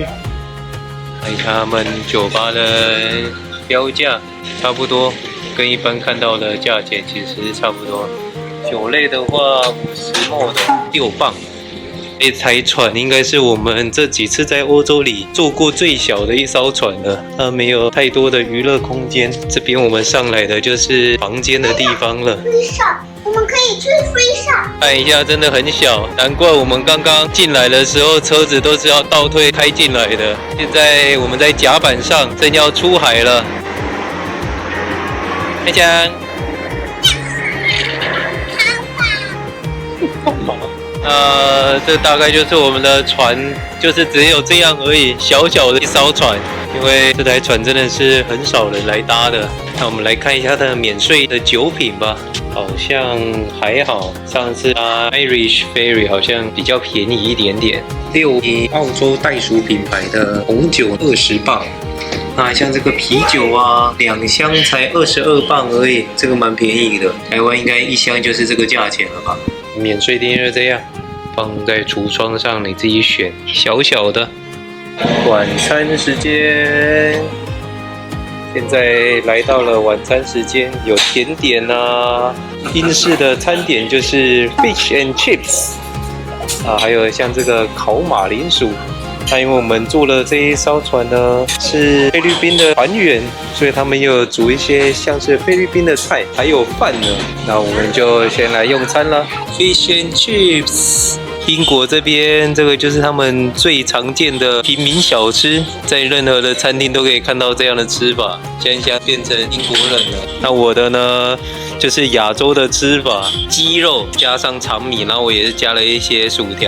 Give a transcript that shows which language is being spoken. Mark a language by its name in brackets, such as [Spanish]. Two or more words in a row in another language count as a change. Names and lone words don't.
[Chinese] 看一下他們酒吧的標價，差不多跟一般看到的價錢其實差不多。酒類的話，50ml的6磅。這台船應該是我們這幾次在歐洲裡坐過最小的一艘船了，它沒有太多的娛樂空間。這邊我們上來的就是房間的地方了。我們可以去飛上。看一下，真的很小，難怪我們剛剛進來的時候車子都是要倒退開進來的。現在我們在甲板上，正要出海了。開槍。這大概就是我們的船，就是只有這樣而已，小小的一艘船。因為這台船真的是很少人來搭的。那我們來看一下它的免稅的酒品吧，好像還好。上次 Irish Ferry 好像比較便宜一點點，6澳洲袋鼠品牌的紅酒20磅。那像這個啤酒啊，2箱才22磅而已，這個蠻便宜的。台灣應該1箱就是這個價錢了吧？免稅店就這樣，放在櫥窗上，你自己選，小小的。晚餐時間，現在來到了晚餐時間，有甜點啊，英式的餐點就是 [English] fish and chips [Chinese] 啊，還有像這個烤馬鈴薯。那因為我們坐了這一艘船呢，是菲律賓的船員，所以他們又有煮一些像是菲律賓的菜，還有飯呢。那我們就先來用餐了 ， [English] fish and chips。 [Chinese] 英國這邊這個就是他們最常見的平民小吃，在任何的餐廳都可以看到這樣的吃法。現在變成英國人了。那我的呢，就是亞洲的吃法，雞肉加上長米，然後我也是加了一些薯條。